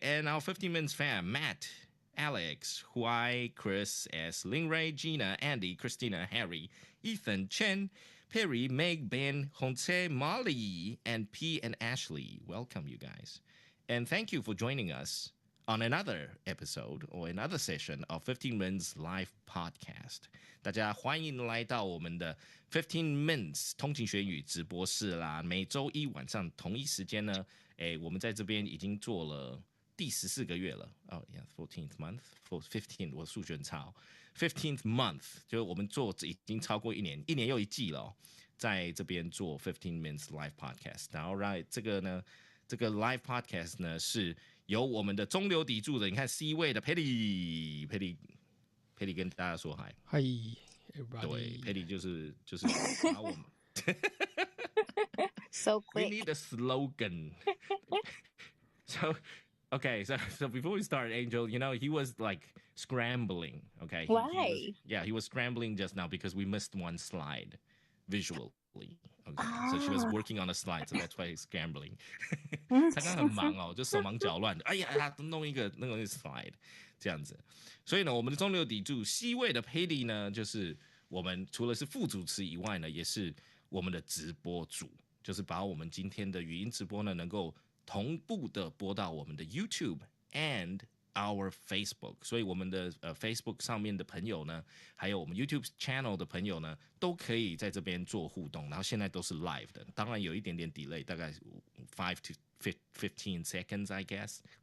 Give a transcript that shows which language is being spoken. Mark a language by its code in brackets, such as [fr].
[en] And our 15 Minutes fam, Matt, Alex, Huai, Chris, S, Ling Ray, Gina, Andy, Christina, Harry, Ethan, Chen, Perry, Meg, Ben, Jose, Molly, and P and Ashley. Welcome, you guys. And thank you for joining us on another episode or another session of 15 Minutes Live Podcast. [zh] 大家欢迎来到我们的15 Minutes 通勤学语直播室啦。每周一晚上同一时间呢，我们在这边已经做了第14个月了。 [en] Oh yeah, 14th month, 15， [zh] 我数学很差哦。 [en] 15th month [zh] 就是我们做已经超过一年，一年又一季了哦，在这边做15 Minutes Live Podcast。然后让这个呢，这个 Live Podcast 呢是由我们的中流砥柱的，你看 C 位的 Petty 跟大家说嗨。 [en] Hi, everybody. [zh] 对 ，Petty 就是把我们。 [en] So We quick. need a slogan. Okay, so before we start, Angel, you know, he was like scrambling. Okay, Why? He was scrambling just now because we missed one slide visually. Okay, so she was working on a slide, so that's why he's scrambling. [zh] 他刚刚很忙哦，就手忙脚乱的。哎呀，他弄一个slide 这样子。所以呢，我们的中流砥柱 C 位的 Petty 呢，就是我们除了是副主持以外呢，也是我们的直播主，就是把我们今天的语音直播呢，能够同步的播到我们的 YouTube and our Facebook， 所以我们的Facebook 上面的朋友呢，还有我们 YouTube channel 的朋友呢，都可以在这边做互动。然后现在都是 live 的，当然有一点点 delay， 大概 [en] 5 to 15 seconds I guess。